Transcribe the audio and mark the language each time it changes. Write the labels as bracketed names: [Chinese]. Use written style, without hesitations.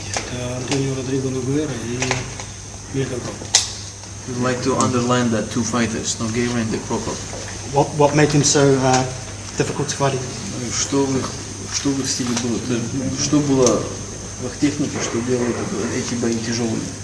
[Russian] Это Антонио Родриго Ногуэра и Мелько Кроков. [English] We'd like to underline that two fighters, Nogueira and Krokop. What made them so difficult to fight? [Russian] Что в их стиле было? Что было в их технике, что делает эти бои тяжелыми?